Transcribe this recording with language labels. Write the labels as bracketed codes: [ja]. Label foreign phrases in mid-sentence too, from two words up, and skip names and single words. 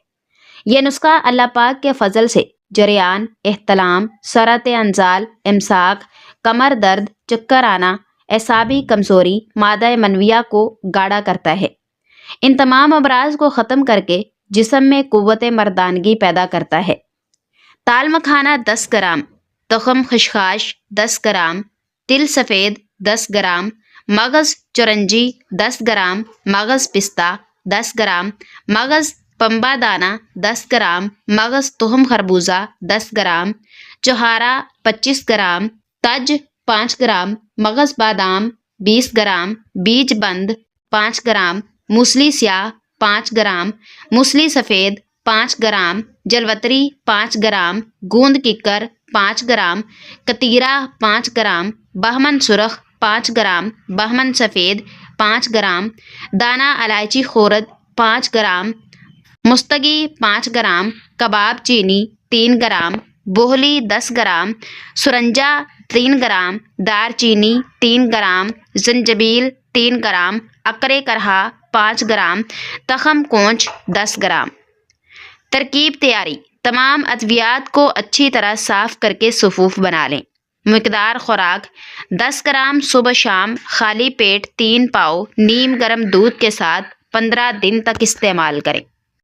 [ur] یہ نسخہ اللہ پاک کے فضل سے جریان، احتلام، سرعت انزال، امساک، کمر درد، چکر آنا، اعصابی کمزوری، مادہ منویہ کو گاڑھا کرتا ہے۔ ان تمام امراض کو ختم کر کے جسم میں قوت مردانگی پیدا کرتا ہے۔ تال مکھانا 10 گرام، تخم خشخاش 10 گرام، تل سفید 10 گرام، مغز چورنجی 10 گرام، مغز پستہ 10 گرام، مغز پمبا دانہ 10 گرام، مغز تخم خربوزہ 10 گرام، چوہارا 25 گرام، تج 5 گرام، مغز بادام 20 گرام، بیج بند 5 گرام، موسلی سیاہ 5 گرام، موسلی سفید 5 گرام، جلوتری 5 گرام، گوند ککر 5 گرام، کتیرا 5 گرام، بہمن سرخ 5 گرام، بہمن سفید 5 گرام، دانہ الائچی خورد 5 گرام، مستگی 5 گرام، کباب چینی 3 گرام، بوہلی 10 گرام، سرنجا 3 گرام، دار چینی 3 گرام، زنجبیل 3 گرام، اکرے کرہا 5 گرام، تخم کونچ 10 گرام۔ ترکیب تیاری: تمام ادویات کو اچھی طرح صاف کر کے صفوف بنا لیں۔ مقدار خوراک: 10 گرام صبح شام خالی پیٹ 3 پاؤ نیم گرم دودھ کے ساتھ 15 دن تک استعمال کریں۔